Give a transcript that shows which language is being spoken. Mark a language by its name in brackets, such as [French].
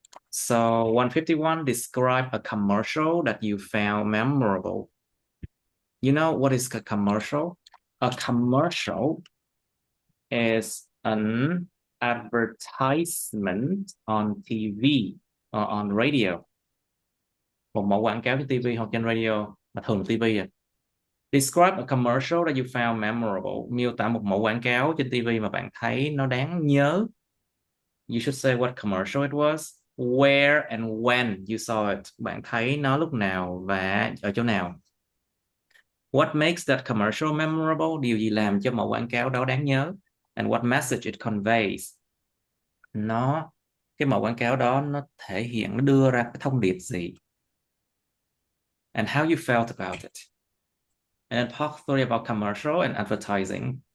[English] So 151, describe a commercial that you found memorable. You know what is a commercial? A commercial is an advertisement on TV or on radio. [Vietnamese] Một mẫu quảng cáo trên TV hoặc trên radio, mà thường là TV à. [English] Describe a commercial that you found memorable. [Vietnamese] Miêu tả một mẫu quảng cáo trên TV mà bạn thấy nó đáng nhớ. [English] You should say what commercial it was, where and when you saw it. [Vietnamese] Bạn thấy nó lúc nào và ở chỗ nào. [English] What makes that commercial memorable? [Vietnamese] Điều gì làm cho mẫu quảng cáo đó đáng nhớ? [English] And what message it conveys? [Vietnamese] Cái mẫu quảng cáo đó nó thể hiện, nó đưa ra cái thông điệp gì? [English] And how you felt about it. And then part 3 about commercial and advertising.